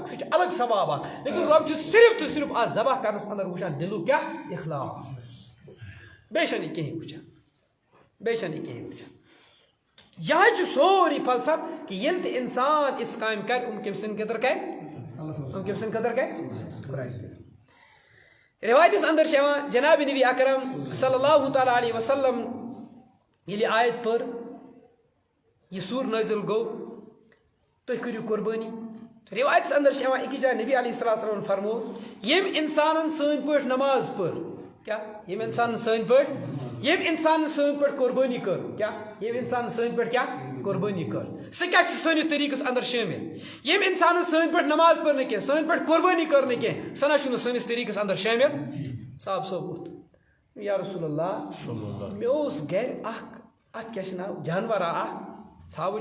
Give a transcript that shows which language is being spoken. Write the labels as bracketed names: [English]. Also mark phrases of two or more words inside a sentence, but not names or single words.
[Kashmiri] سُہ چھُ الگ ثواب اکھ لیکن رۄب چھُ صرف تہٕ صرف اتھ ذبح کرنس اندر وٕچھان دِلُک کیٛاہ اخلاص بیٚیہِ چھنہٕ یہِ کِہیٖنۍ وٕچھان بیٚیہِ چھنہٕ یہِ کِہیٖنۍ وٕچھان یہے چھُ سورُے فلسف کہ ییٚلہِ تہِ اِنسان یِژھ کامہِ کرِ کٔمۍ سٕنٛدِ خٲطرٕ کرِ کٔمۍ سٕنٛدِ خٲطرٕ کرِ رِوایتس اندر چھِ یِوان جناب نبی اکرم [Arabic] صلی اللہ تعالیٰ علیہ وسلم [Kashmiri] ییٚلہِ یہِ آیت پٔر یہِ سوٗر نٲزِل گوٚو تُہۍ کٔرِو قربٲنی رِوایتس اندر چھِ یِوان أکِس جایہِ نبی [Arabic] علیہ الصلوٰتُ [Kashmiri] وسلامن فرموو ییٚمۍ اِنسانن سٲنۍ پٲٹھۍ نماز پٔر کیٛاہ ییٚمۍ اِنسانن سٲنۍ پٲٹھۍ ییٚمۍ اِنسانن سٲنۍ پٲٹھۍ قربٲنی کٔر کیٛاہ ییٚمۍ اِنسانن سٲنۍ پٲٹھۍ کیٛاہ قربٲنی کٔر سُہ کیٛاہ چھُ سٲنِس طریٖقس اندر شٲمِل ییٚمۍ اِنسانن سٲنۍ پٲٹھۍ نماز پٔر نہٕ کینٛہہ سٲنۍ پٲٹھۍ قربٲنی کٔر نہٕ کینٛہہ سۄ نہ چھُنہٕ سٲنِس طریٖقس اندر شٲمِل صاحب صٲب [Arabic] یا رسول اللہ [Kashmiri] مےٚ اوس گرِ اکھ کیٛاہ چھِ ناو جانورا اکھ ژھاوٕج